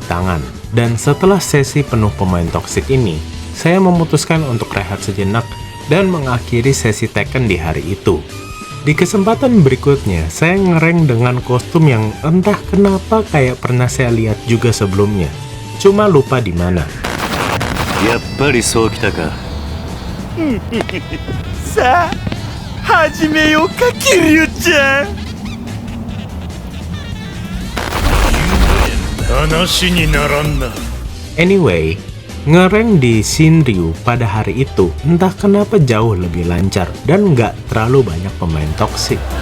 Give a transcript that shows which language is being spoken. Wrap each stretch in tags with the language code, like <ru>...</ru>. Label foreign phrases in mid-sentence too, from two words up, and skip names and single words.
<id>tangan, dan setelah sesi penuh pemain toksik ini, saya memutuskan untuk rehat sejenak dan mengakhiri sesi Tekken di hari itu. Di kesempatan berikutnya, saya ngerank dengan kostum yang entah kenapa kayak pernah saya lihat juga sebelumnya, cuma lupa di mana.</id> <ja>やっぱりそう来たか. さあ始めようか桐生ちゃん話にならんな</ja> <id>Anyway, ngerank di Shinryu pada hari itu entah kenapa jauh lebih lancar dan nggak terlalu banyak pemain toksik.</id>